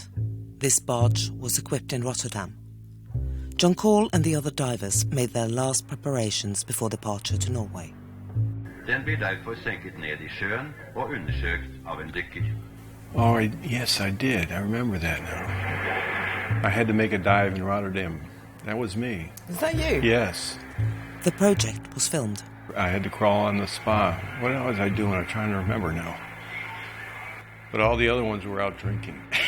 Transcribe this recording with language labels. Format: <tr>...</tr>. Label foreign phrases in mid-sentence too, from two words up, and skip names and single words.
<en>This barge was equipped in Rotterdam. John Call and the other divers made their last preparations before departure to Norway.</en> <no>Den blir derfor senket ned I sjøen og undersøkt av en dykker.</no> <en>Oh, yes, I did. I remember that now. I had to make a dive in Rotterdam. That was me. Is that you? Yes. The project was filmed. I had to crawl on the spa. What was I doing? I'm trying to remember now. But all the other ones were out drinking.</en>